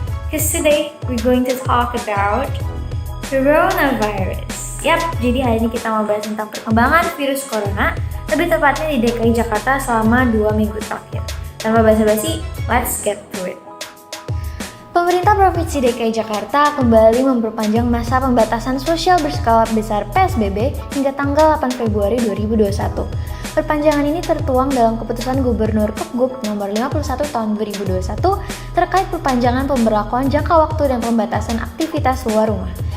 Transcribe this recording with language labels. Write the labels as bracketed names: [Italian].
[English] Because today we're going to talk about coronavirus. [Indonesian] Yap, jadi hari ini kita mau bahas tentang perkembangan virus corona, lebih tepatnya di DKI Jakarta selama 2 minggu terakhir. Tanpa basa-basi, [English] let's get to it. [Indonesian] Pemerintah Provinsi DKI Jakarta kembali memperpanjang masa pembatasan sosial berskala besar PSBB hingga tanggal 8 Februari 2021. Perpanjangan ini tertuang dalam keputusan Gubernur Kepgub nomor 51 tahun 2021 terkait perpanjangan pemberlakuan jangka waktu dan pembatasan aktivitas luar rumah.